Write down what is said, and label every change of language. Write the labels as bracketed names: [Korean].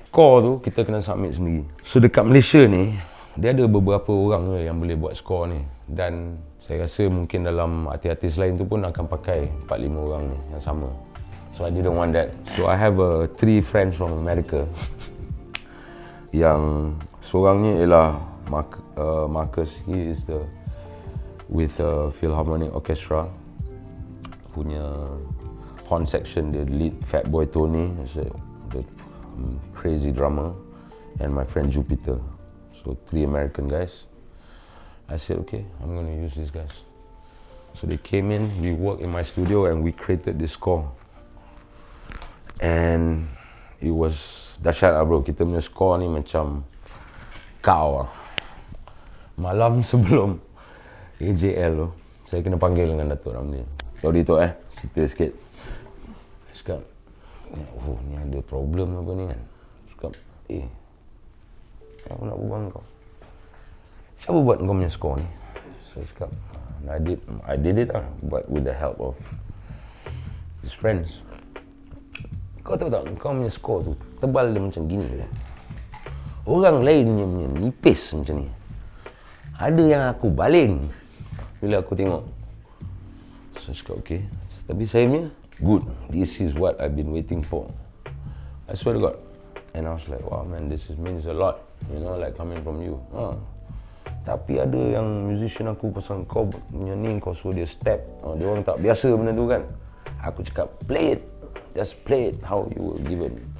[Malay] Score tu kita kena submit sendiri. So dekat Malaysia ni, dia ada beberapa orang yang boleh buat score ni. Dan saya rasa mungkin dalam artis-artis lain tu pun akan pakai 4-5 orang ni yang sama. [English] So I didn't want that. So I have 3 friends from America. [Malay] Yang seorang ni ialah Marcus. [English] He is with Philharmonic Orchestra punya horn section, the lead. Fat Boy Tony is the crazy drummer, and my friend Jupiter. So 3 American guys. I said, okay, I'm gonna use these guys. So they came in, we worked in my studio, and we created this score. And it was [Malay] dahsyat lah bro, kita punya score ni macam kau lah. Malam sebelum AJL tu, saya kena panggil dengan Datuk Ramli. Sorry tu cerita sikit. Saya cakap, oh ni ada problem apa ni kan. Cakap, aku nak berbual dengan kau. Siapa buat kau punya score ni? Saya cakap, [English] I did it lah, but with the help of his friends. [Malay] Kau tahu tak, kau punya score tu tebal dia macam gini je. Orang lain punya nipis macam ni. Ada yang aku baling bila aku tengok. So, saya cakap, okay. Tapi saya punya, [English] good. This is what I've been waiting for. I swear to God. And I was like, wow man, this means a lot. You know, like coming from you. [Malay] Tapi ada yang musician aku pasal kau punya ni, kau suruh dia step. Dia orang tak biasa benda tu kan. Aku cakap, [English] play it. Just play it how you were given.